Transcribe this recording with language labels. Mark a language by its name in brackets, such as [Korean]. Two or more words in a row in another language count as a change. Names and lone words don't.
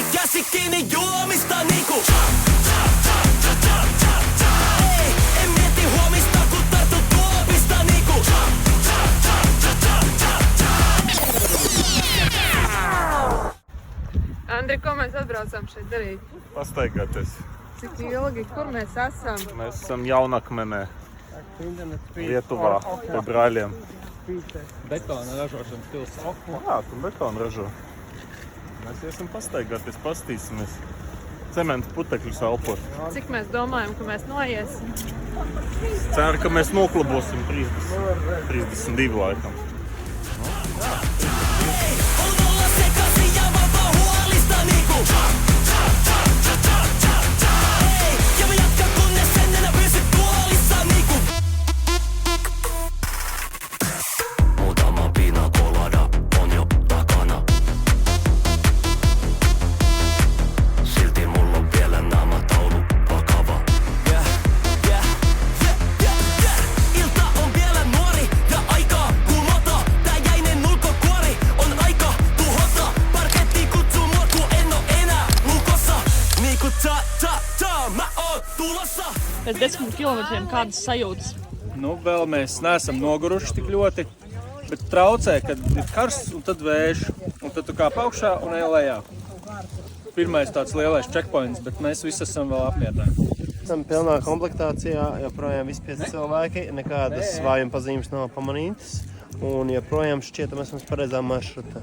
[Finnish] käsi kiinni juomista niinku. Ei, en mieti huomista, kun tarttu tuopista niinku. [Latvian] Andri, ko mēs atbraucām šeit darīt? Pastaigāties. Cik ilgi? Kur mēs esam? Mēs esam Jaunakmenē, Lietuvā, pie brāļiem. Betona ražošanas pilsēta. Jā, tur betonu ražo. Mēs iesim pastaigāties, pastīsimies. Cementu putekļus elpot. Cik mēs domājam, ka mēs noiesim? Ceru, ka mēs noklubosim 32 laikam. [Finnish] On olla sekaisin ja vapaa huolista niinku. Ei, ja mä jatkan kunnes en enää pysy tuolissa niinku. Muutama pina colada on jo takana. Silti mulla on vielä naamataulu vakava. Ilta on vielä nuori ja aikaa kumota. Tää jäinen ulkokuori on aika tuhota. Parketti kutsuu mua, kun en oo enää lukossa. Niinku mä oon tulossa. [Latvian] Pēc 10 kilometriem kādas sajūtas? Nu, vēl mēs neesam noguruši tik ļoti, bet traucē, kad ir karsts un tad vējš, un tad tu kāp augšā un ej lejā. Pirmais tāds lielais checkpoints, bet mēs visi esam vēl apmierināti. Esam pilnā komplektācijā, joprojām visi 5 cilvēki, nekādas vājuma pazīmes nav pamanītas, un joprojām šķietam esam uz pareizā maršruta.